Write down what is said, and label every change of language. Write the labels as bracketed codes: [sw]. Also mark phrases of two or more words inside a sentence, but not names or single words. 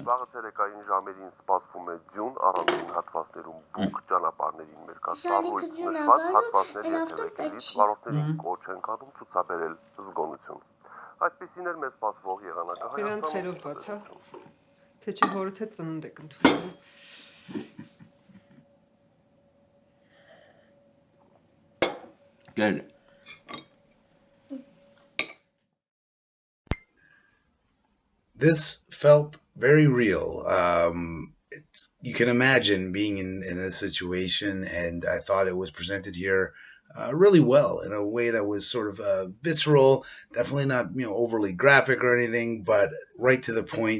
[hy] Վաղը ցերեկային ժամերին սպասվում է ձյուն, առանձին հատվածներում բուք, ճանապարհներին մեր կա սառույց նշված հատվածներ երթևեկելիս վարորդներին կոչ են անում ցուցաբերել զգոնություն։ Այսպիսին էր մեզ սպասվող եղանակը Հայաստանում։ բացա, թե չէ հորդ հետ ծնունդ եք ընդունում։ [en] Good. This felt very real. You can imagine being in this situation, and I thought it was presented here really well in a way that was sort of visceral, definitely not overly graphic or anything, but right to the point.